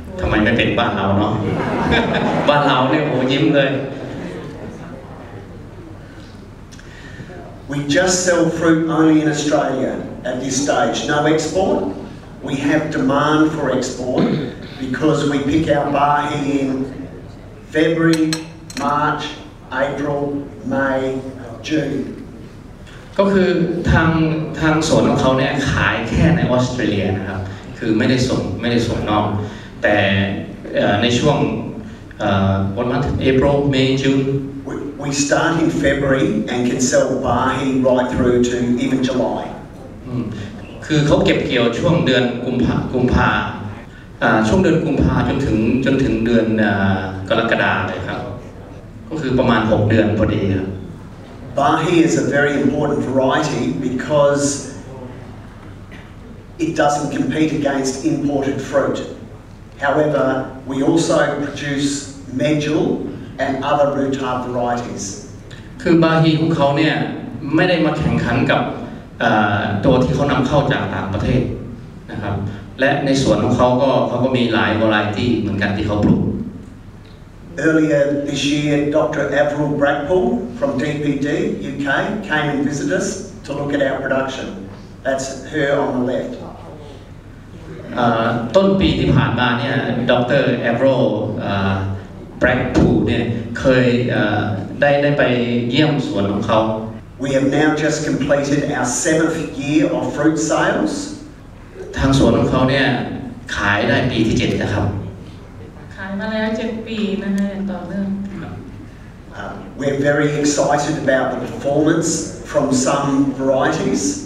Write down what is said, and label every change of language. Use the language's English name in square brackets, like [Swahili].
[Thai] ไม่เป็นบ้านเราเนาะ บ้านเราเนี่ยโหยิ้มเลย [English] We just sell fruit only in Australia at this stage. No export. We have demand for export because we pick our bahi in February, March, April, May, June. [Thai] ก็คือทางสวนของเขาเนี่ยขายแค่ในออสเตรเลียนะครับคือไม่ได้ส่งนอกแต่ในช่วงวันนั้น [English] April, May, June. We start in February and can sell bahi right through to even July. [Thai] คือเขาเก็บเกี่ยวช่วงเดือนกุมภาช่วงเดือนกุมภาจนถึงเดือนกรกฎาคมเลยครับก็คือประมาณ6 เดือนพอดีครับ [English] Bahi is a very important variety because it doesn't compete against imported fruit. However, we also produce medjool and other rhubarb varieties. [Thai] คือบาฮีของเขาเนี่ยไม่ได้มาแข่งขันกับตัวที่เขานำเข้าจากต่างประเทศนะครับและในสวนของเขาก็มีหลายวาไรตี้เหมือนกันที่เขาปลูก [English] Earlier this year, Dr. Avril Brackpool from DPD UK came and visited us to look at our production. That's her on the left. [Thai] ต้นปีที่ผ่านมาเนี่ยดร. Avril Brackpool เนี่ยเคยได้ไปเยี่ยมสวนของเขา [English] We have now just completed our 7th year of fruit sales. [Thai] ทางสวนของเขาเนี่ยขายได้ปีที่7นะครับ ขายมาแล้ว7 ปีนะคะอย่างต่อเนื่อง [English] We're very excited about the performance from some varieties.